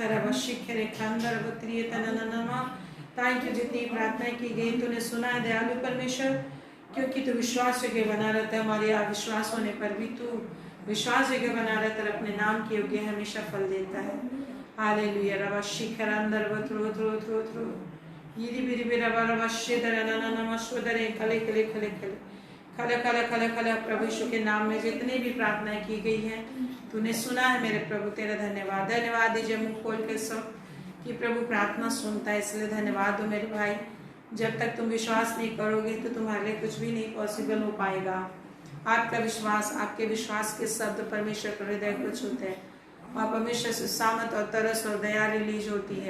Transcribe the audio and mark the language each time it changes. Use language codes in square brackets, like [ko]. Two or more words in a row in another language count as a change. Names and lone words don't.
[en] thank you, [hi] जितनी प्रार्थनाएं की गई तूने सुना है दयालु परमेश्वर, क्योंकि तू विश्वास योग्य बना रहता है। हमारे अविश्वास होने पर भी तू विश्वास योग्य बना रहता है, अपने नाम के योग्य हमेशा फल देता है। हालेलुया। रवा शिखर अंदर वत्रो थ्रो थ्रो थ्रो यदि बिरि बिरा रवा शेदर नमस्वदरे खले खले खले खले खले खले खले खले। प्रभु यीशु के नाम में जितनी भी प्रार्थनाएं की गई हैं तूने सुना है मेरे प्रभु, तेरा धन्यवाद। धन्यवाद दीजिए मुंह खोल के सब कि प्रभु प्रार्थना सुनता है, इसलिए धन्यवाद हो मेरे भाई। जब तक तुम विश्वास नहीं करोगे तो तुम्हारे लिए कुछ भी नहीं पॉसिबल हो पाएगा। आपका विश्वास, आपके विश्वास के शब्द परमेश्वर के हृदय को छूते हैं और परमेश्वर से सामत और तरस और दया रिलीज होती है।